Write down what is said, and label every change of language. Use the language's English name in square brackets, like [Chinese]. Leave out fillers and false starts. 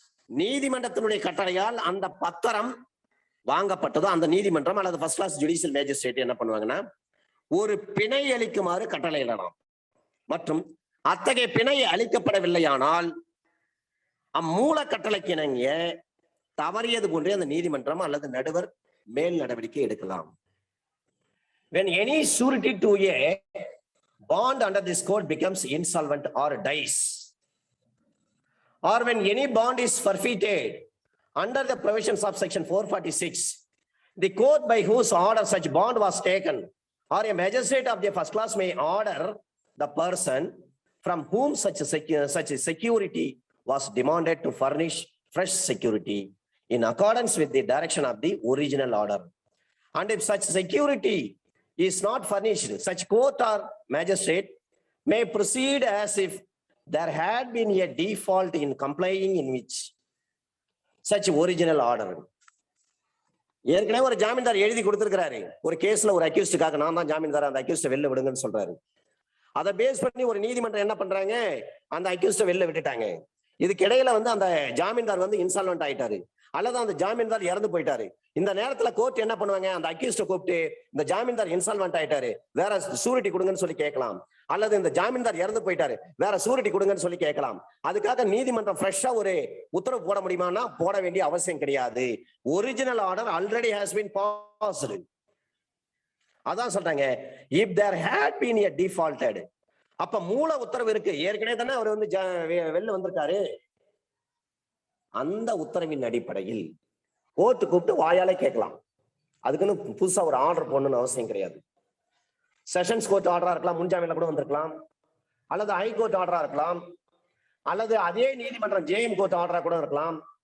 [Tamil] நீதிமன்றத்தினுடைய கட்டளையால் அந்த பத்திரம் வாங்கப்பட்டதோ அந்த நீதிமன்றம் அல்லது ஃபர்ஸ்ட் கிளாஸ் ஜுடிஷியல் மேஜிஸ்ட்ரேட் என்ன பண்ணுவாங்கன்னா ஒரு பிணை அளிக்குமாறு கட்டளையிடலாம். மற்றும் அத்தகைய பிணை அளிக்கப்படவில்லையானால் அம்மூல கட்டளைக்கு இணங்கிய தவறியது போன்றே அந்த நீதிமன்றம் அல்லது நடுவர் மேல் நடவடிக்கை எடுக்கலாம். [English] When any surety to a bond under this code becomes insolvent or dies, or when any bond is forfeited under the provisions of section 446, the court by whose order such bond was taken or a magistrate of the first class may order the person from whom such security was demanded to furnish fresh security in accordance with the direction of the original order. And if such security is not furnished, such court or magistrate may proceed as if there had been a default in complying in which such original order. [Tamil] ஏற்கனவே ஒரு ஜாமீன்தார் எழுதி கொடுத்திருக்கிறாரு. ஒரு கேஸ்ல ஒரு அக்யூஸ்டுக்காக நான் தான் ஜாமீன்தார், அந்த அக்யூஸ்ட வெளில விடுங்கன்னு சொல்றாரு. அதை பேஸ் பண்ணி ஒரு நீதிமன்றம் என்ன பண்றாங்க? அந்த அக்யூஸ்ட வெளில விட்டுட்டாங்க. இதுக்கு இடையில அந்த ஜாமீன்தார் இன்சால்வென்ட் ஆயிட்டாரு அல்லது அந்த ஜாமீன்தார் இறந்து போயிட்டாரு. இந்த நேரத்துல கோர்ட் என்ன பண்ணுவாங்க? அந்த அக்யூஸ்ட கூப்பிட்டு இந்த ஜாமீன்தார் இன்சால்வென்ட் ஆயிட்டாரு, வேற சூரிட்டி கொடுங்கன்னு சொல்லி கேட்கலாம். அல்லது இந்த ஜாமீன்தார் இறந்து போயிட்டாரு, வேற சூரிட்டி கொடுங்கன்னு சொல்லி கேட்கலாம். அதுக்காக நீதிமன்றம் ஃப்ரெஷ்ஷா ஒரு உத்தரவு போட முடியுமானா போட வேண்டிய அவசியம் கிடையாது. [English] Original order already has been passed. [Tamil] அதான் சொல்றாங்க [English] if there had been a defaulted. [Tamil] அப்ப மூல உத்தரவு இருக்கு, ஏற்கனவே தானே அவர் வெளில வந்திருக்காரு. அந்த உத்தரவின் அடிப்படையில் கோர்ட்டு கூப்பிட்டு வாயாலே கேட்கலாம். அதுக்குன்னு புதுசா ஒரு ஆர்டர் போடணும்னு அவசியம் கிடையாது. செஷன்ஸ் கோர்ட் ஆர்டரா இருக்கலாம், முன்ஜாமீன்ல கூட வந்திருக்கலாம், அல்லது ஹைகோர்ட் ஆர்டரா இருக்கலாம், அல்லது அதே நீதிமன்றம் ஜேஎம் கோர்ட் ஆர்டரா கூட இருக்கலாம்.